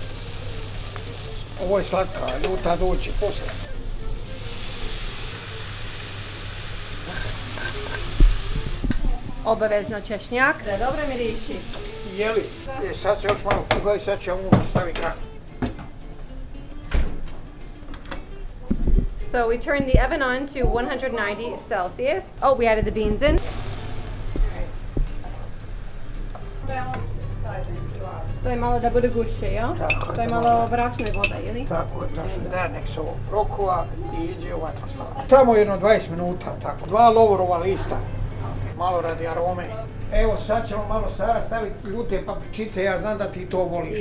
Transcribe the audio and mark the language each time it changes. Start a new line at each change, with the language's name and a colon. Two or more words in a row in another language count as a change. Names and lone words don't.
Croatian: Ovo je slatka, ljuta doći poslije. Obavezno češnjak. Da dobro miriši. Jeli? Sad se još malo kuha i sad će ovu staviti grah.
English: So we turned the oven on to 190 Celsius. Oh, we added the beans in.
Croatian: To je malo da bude gušće, jel? Tako je. To je malo brašna voda, ili? Tako je, brašno, da nek se ovo prokuva i iđe u vatroslavu. Tamo jedno 20 minuta, tako. 2 lovorova lista, malo radi arome. Evo sad ćemo malo Sara staviti ljute papričice, ja znam da ti to voliš.